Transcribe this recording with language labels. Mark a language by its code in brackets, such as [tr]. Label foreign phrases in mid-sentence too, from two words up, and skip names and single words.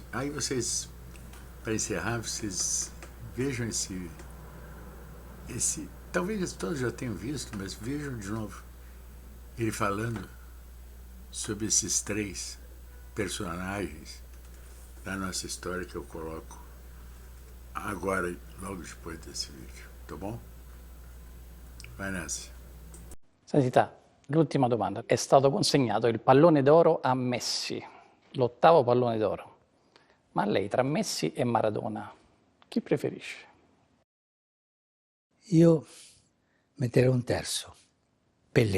[pt] Aí vocês, para encerrar, vocês vejam esse talvez todos já tenham visto, mas vejam de novo ele falando sobre esses 3 personagens da nossa história que eu coloco agora, logo depois desse vídeo, tá bom? Vai nessa. [it] Santità, l'ultima domanda. È stato consegnato il pallone d'oro a Messi, l'8º pallone d'oro. Ma lei tra Messi e Maradona, chi preferisce? Io metterei un terzo, Pelé.